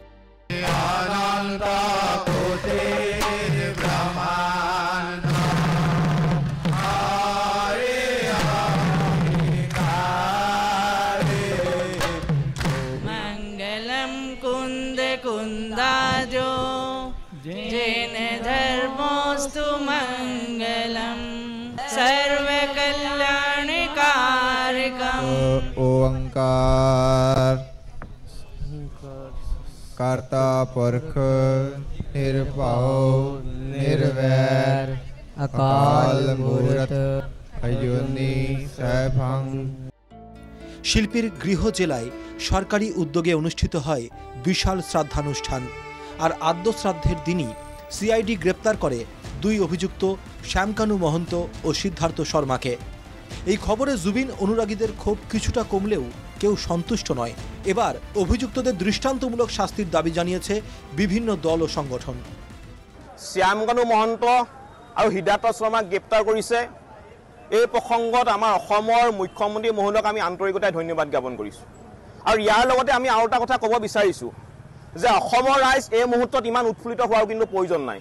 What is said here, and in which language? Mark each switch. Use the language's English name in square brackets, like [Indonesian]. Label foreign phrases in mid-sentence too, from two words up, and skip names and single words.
[Sanskrit] मङ्गलम् कुन्द कुन्दाद्यो जैन धर्मोऽस्तु मङ्गलम् सर्व कल्याणकारकम् [Punjabi] ਓਅੰਕਾਰ ਕਰਤਾ ਪੁਰਖੁ ਨਿਰਭਉ ਨਿਰਵੈਰੁ ਅਕਾਲ ਮੂਰਤਿ ਅਜੂਨੀ ਸੈਭੰ। [Bangla] শিল্পীর গৃহ জেলায় সরকারি উদ্যোগে অনুষ্ঠিত হয় বিশাল শ্রাদ্ধানুষ্ঠান। আর আদ্য শ্রাদ্ধের দিনই সিআইডি গ্রেপ্তার করে দুই অভিযুক্ত শ্যামকানু মহন্ত ও সিদ্ধার্থ শর্মাকে। এই খবরে জুবিন অনুরাগীদের ক্ষোভ কিছুটা কমলেও কেউ সন্তুষ্ট নয়। এবার অভিযুক্তদের দৃষ্টান্তমূলক শাস্তির দাবি জানিয়েছে বিভিন্ন দল ও সংগঠন। [Assamese] শ্যামকানু মহন্ত আৰু সিদ্ধাৰ্থ শৰ্মাক গ্ৰেপ্তাৰ কৰিছে। এই প্ৰসংগত আমাৰ অসমৰ মুখ্যমন্ত্ৰী মহোদয়ক আমি আন্তৰিকতাৰে ধন্যবাদ জ্ঞাপন কৰিছোঁ। আৰু ইয়াৰ লগতে আমি আৰু এটা কথা ক'ব বিচাৰিছোঁ যে অসমৰ ৰাইজ এই মুহূৰ্তত ইমান উৎফুল্লিত হোৱাৰ কিন্তু প্ৰয়োজন নাই।